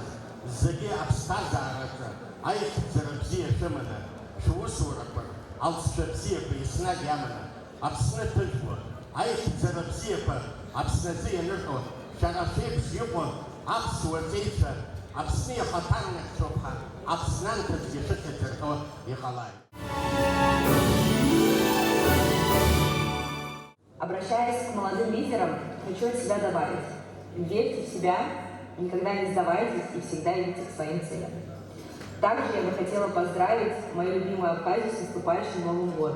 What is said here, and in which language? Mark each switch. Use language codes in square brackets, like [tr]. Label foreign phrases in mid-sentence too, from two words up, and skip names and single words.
[ab] зегьы аԥсҭазаараҿы аихьӡара бзиа шәыманы шәусурақәа алҵшәа бзиақәа еснагь иаманы Аԥсны ҭыжәуа аихьӡара бзиақәа Аԥсназы ианыҟьо шәара шәеиԥш иҟоу аԥсуа ҵеицәа Аԥсны ихаҭарнахьчоуп ҳәа Аԥснанҭазгьы шәыхьӡырҳәо иҟалааит. [ru] Обращаясь к молодым лидерам, хочу от себя добавить: верьте в себя, никогда не сдавайтесь и всегда идите к своим целям. Также я бы хотела поздравить мою любимую Абхазию с наступающим Новым годом.